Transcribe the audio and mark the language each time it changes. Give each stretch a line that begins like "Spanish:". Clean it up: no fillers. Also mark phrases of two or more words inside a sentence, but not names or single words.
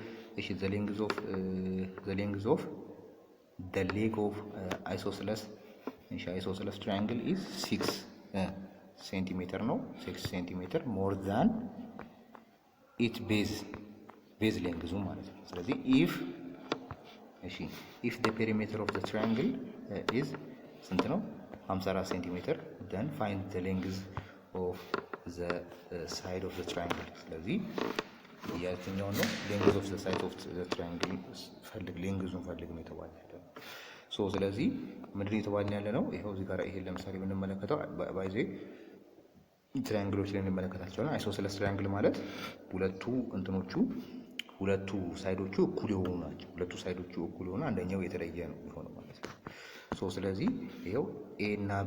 English: of isosceles triangle is 6 centimeter ነው። 6 centimeter more than it base length
Amharic: ማለት ነው። ስለዚህ
English: ኢፍ the perimeter of the triangle is
Amharic: ስንት ነው? 54 ሴንቲሜትር
English: then find the length of the side of the triangle።
Amharic: ስለዚህ የትኛው ነው
English: length of the side of the triangle
Amharic: ፈልግ፣ ሌንግዙን ፈልግ ነው የተባለ ያለው። ሶ ስለዚህ ምንድን ነው የተባለ ያለ ነው? ይሄው እዚህ ጋር ይሄን ለምሳሌ ብንመለከተው ባይዜ ትራያንግሎች ላይ እንመለከታቸውና
English: isosceles triangle
Amharic: ማለት ሁለቱ ሳይዶቹ እኩል የሆኑ ናቸው። ሁለቱ ሳይዶቹ እኩል የሆኑ አንደኛው የተለየ ነው የሚሆነው ማለት ነው። ሶ ስለዚህ ይሄው ኤ እና